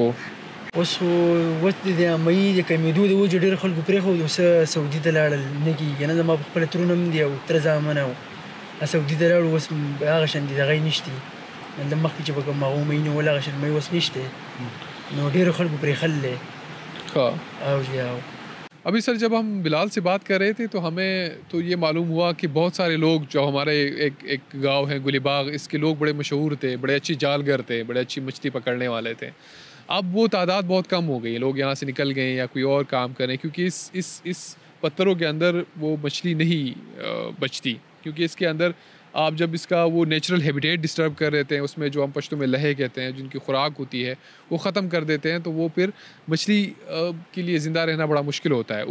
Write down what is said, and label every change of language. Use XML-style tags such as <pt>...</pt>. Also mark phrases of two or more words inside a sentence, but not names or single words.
<ps>اوس خو اوس د مې د کمېدو د وجې ډېر خلکو پرېښود اوس سعودي ته لاړل نه کېږي نه زما په خپله ترونه هم دي او تره زامن او سعودي ته لاړو اوس هغه شان دي دغه یې نشتي مطلب مخکې چې به کوم هغو مې نیول هغه شان مې اوس نشتی نو ډېرو خلکو پرېښل دی.</ps> <ur>ہاں.</ur> <ps>او جی او</ps> <ur>ابھی سر جب ہم بلال سے بات کر رہے تھے تو ہمیں تو یہ معلوم ہوا کہ بہت سارے لوگ جو ہمارے ایک گاؤں ہے گلی باغ اس کے لوگ بڑے مشہور تھے بڑے اچھی جالگر تھے بڑے اچھی مچھلی پکڑنے والے تھے. اب وہ تعداد بہت کم ہو گئی ہے لوگ یہاں سے نکل گئے یا کوئی اور کام کریں کیونکہ اس پتھروں کے اندر وہ مچھلی نہیں بچتی کیونکہ اس کے اندر آپ جب اس کا وہ</ur> <en>natural habitat disturb</en> <ur>کر دیتے ہیں اس میں جو ہم پشتوں میں لہے کہتے ہیں جن کی خوراک ہوتی ہے وہ ختم کر دیتے ہیں تو وہ پھر مچھلی کے لیے زندہ رہنا بڑا مشکل ہوتا ہے.</ur>